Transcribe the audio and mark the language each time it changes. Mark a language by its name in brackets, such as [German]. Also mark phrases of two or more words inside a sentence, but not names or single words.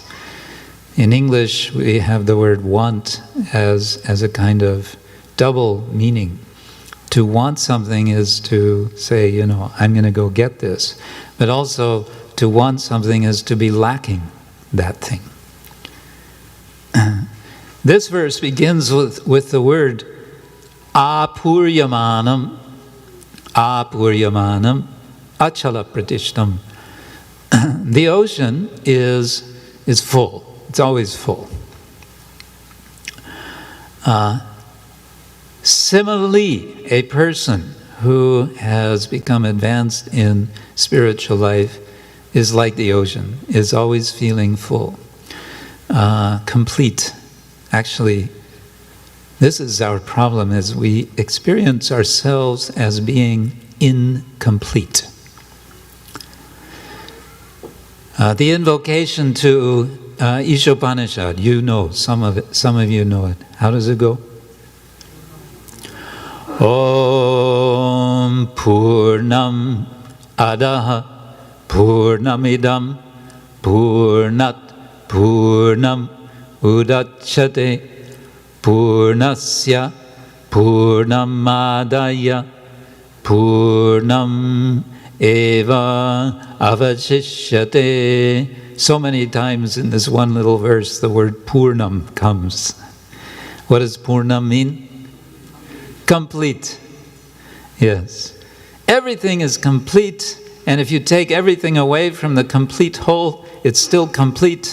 [English] In English, we have the word want as a kind of double meaning. To want something is to say, you know, I'm going to go get this. But also, to want something is to be lacking that thing. This verse begins with the word [Sanskrit] आपूर्यमाणम् अचलप्रतिष्ठम्. [English] The ocean is full. It's always full. Similarly, a person who has become advanced in spiritual life is like the ocean, is always feeling full, complete. Actually, this is our problem, is we experience ourselves as being incomplete. The invocation to Ishopanishad, you know, some of you know it. How does it go? [Sanskrit] ॐ पूर्णम् अदः पूर्णमिदम् पूर्णात् पूर्णम् उदच्यते पूर्णस्य पूर्णमादाय पूर्णम् एव अवशिष्यते. [English] So many times in this one little verse the word Purnam comes. What does Purnam mean? Complete. Yes. Everything is complete, and if you take everything away from the complete whole, it's still complete.